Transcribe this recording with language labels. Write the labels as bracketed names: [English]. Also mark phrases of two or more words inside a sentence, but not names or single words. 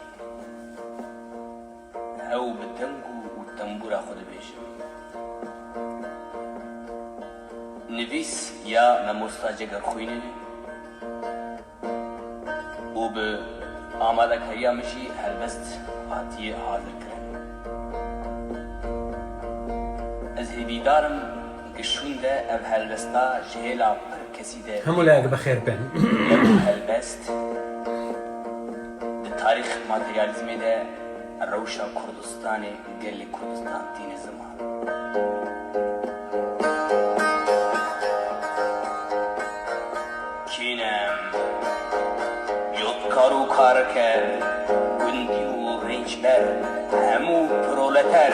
[Kurdish] ew bi deng û tembûra xwe dibêjim Nivîs ya mamosta cegerxwînê û bi amadekariya min jî helbest hatiye hazirkirin. Ez hêvîdarim gişûn de ev helbesta ji hêla pir kesî de [Central Kurdish] هەموو بەخێر بن. [Kurdish] helbest di tarîx materyalizmê de rewşa Kurdistanê gelê Kurdistan tîne ziman. Kînem yodkar û karker, gundî û rênçber, hemû proleter